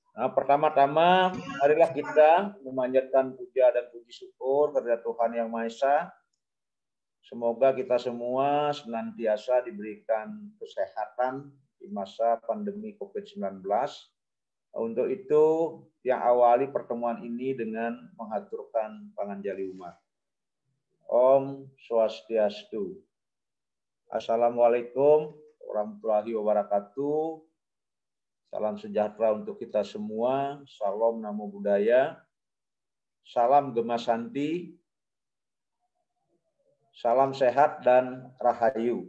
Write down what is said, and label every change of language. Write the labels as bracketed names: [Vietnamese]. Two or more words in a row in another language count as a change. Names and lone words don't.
[Indonesian] Pertama-tama, marilah kita memanjatkan puja dan puji syukur kepada Tuhan Yang Maha Esa. Semoga kita semua senantiasa diberikan kesehatan di masa pandemi COVID-19. Untuk itu, yang awali pertemuan ini dengan mengaturkan [Balinese] panganjali umat. Om Swastiastu. [Arabic] السلام عليكم ورحمة الله وبركاته. [Indonesian] Salam sejahtera untuk kita semua. Salam [Pali] Namo Buddhaya. [Indonesian] Salam Gema Santi. Salam sehat dan rahayu.